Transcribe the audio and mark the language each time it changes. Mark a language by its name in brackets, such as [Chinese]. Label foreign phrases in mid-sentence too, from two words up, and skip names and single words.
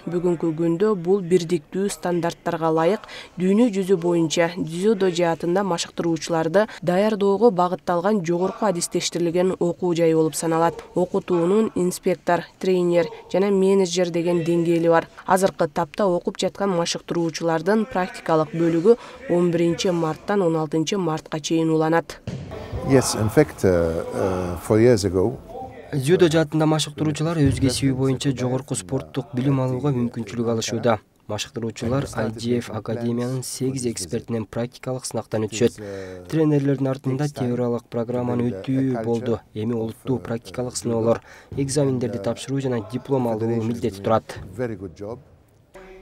[Kyrgyz] Бүгүнкү күндө бул бирдиктүү стандарттарга ылайык дүйнө жүзү боюнча дзюдо жаатында машыктыруучуларды даярдоого багытталган жогорку адистештирилген окуу жайы болуп саналат. Окутуунун инспектор, тренер жана менеджер деген деңгээли бар. Азыркы тапта окуп жаткан машыктыруучулардын практикалык бөлүгү 11 марттан 16 мартка чейин уланат. [English] Yes, in fact, 4 years ago, [Kyrgyz] Дзюдо жаатында машыктыруучулар өз кесиби боюнча жогорку спорттук билим алууга мүмкүнчүлүк алышууда. Машыктыруучулар IGF Академиянын 8 экспертинен практикалык сынактан өтүшөт. Тренерлердин артында теориялык программаны өтүү болду. Эми олуттуу практикалык сыноолор, экзамендерди тапшыруу жана диплом алуу милдети турат.